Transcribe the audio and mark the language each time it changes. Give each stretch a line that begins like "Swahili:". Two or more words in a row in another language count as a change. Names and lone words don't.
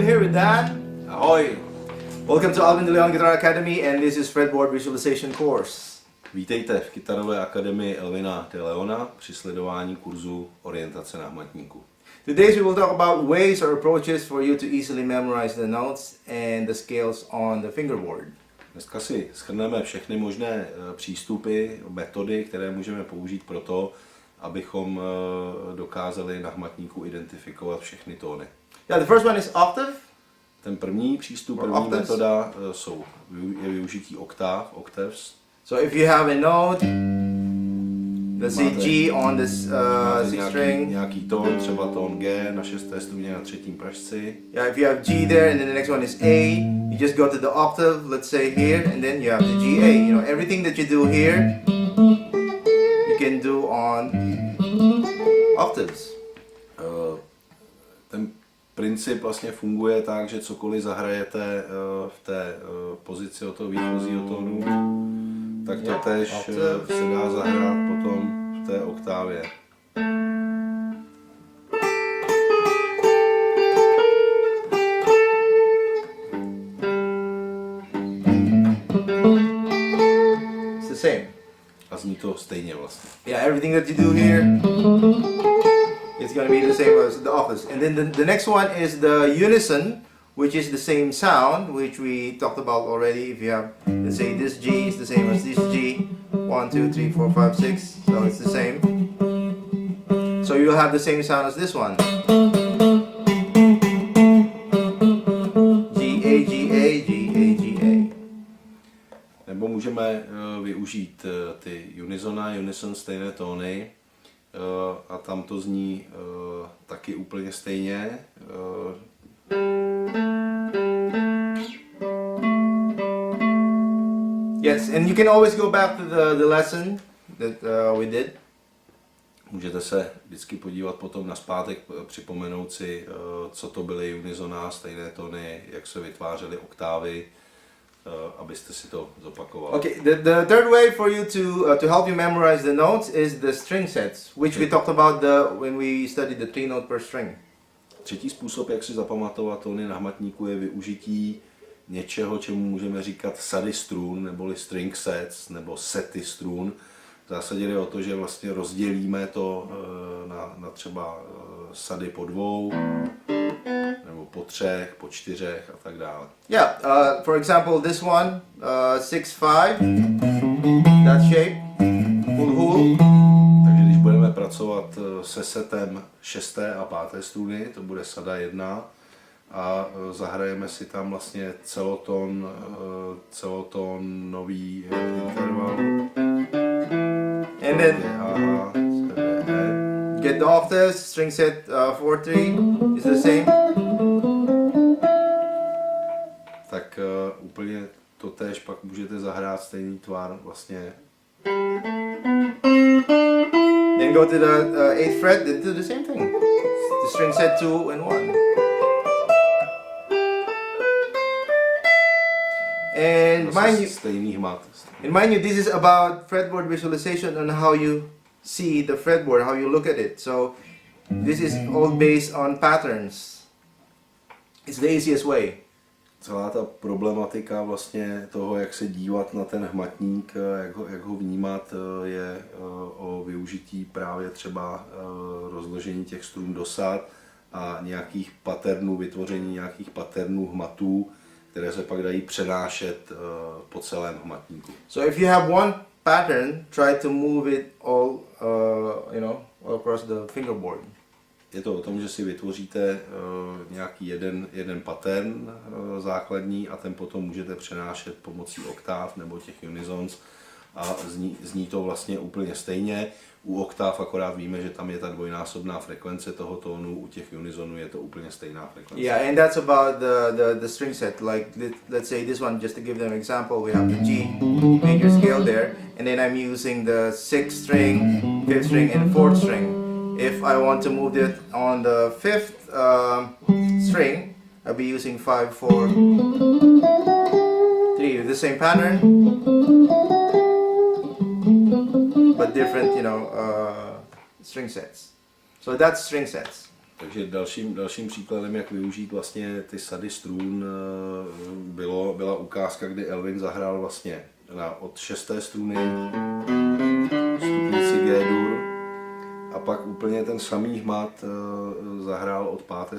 Czech: Dan. Ahoj!
English: Welcome to Alvin ADL Guitar Academy, and this is Fretboard Visualization Course.
Czech: Vítejte v Gitarové akademii Alvina de Leona při sledování kurzu orientace na hmatníku.
English: Today we will talk about ways or approaches for you to easily memorize the notes and the scales on the fingerboard.
Czech: Dneska si shrneme všechny možné přístupy, metody, které můžeme použít pro to, abychom dokázali na hmatníku identifikovat všechny tóny.
English: Yeah, the first one is octave.
Czech: Ten první přístup, první metoda je využití oktáv,
English: octaves. So if you have a note, let's say G on this sixth string.
Czech: Nějaký tón, třeba tón G na 6. struně na 3. pražci.
English: Yeah, if you have G there and then the next one is A, you just go to the octave, let's say here, and then you have the G A. You know, everything that you do here, you can do on octaves.
Czech: Ten princip vlastně funguje tak, že cokoliv zahrajete v té pozici od toho výchozího tónu, tak to tež se dá zahrát potom v té oktávě.
English: It's the same.
Czech: A zní to stejně vlastně.
English: Yeah, everything that you do here, it's going to be the same as the octaves. And then the next one is the unison, which is the same sound, which we talked about already. If you have, let's say this G is the same as this G, 1, 2, 3, 4, 5, 6, so it's the same. So you'll have the same sound as this one. G, A, G, A, G, A, G, A.
Czech: Nebo můžeme využít ty unison stejné tóny, a tam to zní taky úplně stejně.
English: Yes, and you can always go back to the lesson that we did.
Czech: Můžete se vždycky podívat potom nazpátek, připomenout si, co to byly unisona, stejné tóny, jak se vytvářely oktávy, abyste si to zopakovali.
English: Okay, the third way for you to help you memorize the notes is the string sets, which we talked about when we studied the 3 note per string.
Czech: Třetí způsob, jak si zapamatovat tóny na hmatníku, je využití něčeho, čemu můžeme říkat sady strun, neboli
English: string sets,
Czech: nebo sety strun. V zásadě jde o to, že vlastně rozdělíme to na třeba sady po 2, nebo po 3, po 4 a tak dále.
English: Yeah, for example, this one, 6-5, that shape, hul.
Czech: Takže když budeme pracovat se setem 6. a 5. struny, to bude sada 1, a zahrajeme si tam vlastně celotónový interval.
English: And then get the octaves, string set 4-3 is the same.
Czech: Tak úplně to též pak můžete zahrát stejný tvar vlastně.
English: Then go to the 8th fret, then do the same thing. The string set 2 and 1. And mind you, this is about fretboard visualization and how you see the fretboard, how you look at it. So this is all based on patterns. It's the easiest way.
Czech: Celá ta problematika vlastně toho, jak se dívat na ten hmatník, jak ho vnímat, je o využití právě třeba rozložení těch strun do sad a nějakých patternů, vytvoření nějakých patternů hmatů, které se pak dají přenášet po celém hmatníku.
English: So if you have one pattern, try to move it all, all across the fingerboard.
Czech: Je to o tom, že si vytvoříte nějaký jeden pattern základní a ten potom můžete přenášet pomocí oktáv nebo těch unisons a zní to vlastně úplně stejně. U oktáv akorát víme, že tam je ta dvojnásobná frekvence toho tónu, u těch unisonů je to úplně stejná frekvence.
English: Yeah, and that's about the string set. Like let's say this one, just to give them an example, we have the G major scale there, and then I'm using the 6th string, 5th string, and 4th string. If I want to move it on the 5th string, I'll be using 5, 4, 3, the same pattern, but different, string sets. So that's string sets.
Czech: Takže dalším příkladem, jak využít vlastně ty sady strun, byla ukázka, kdy Alvin zahrál vlastně od 6. struny stupnici G-dur a pak úplně ten samý hmat zahrál od 5.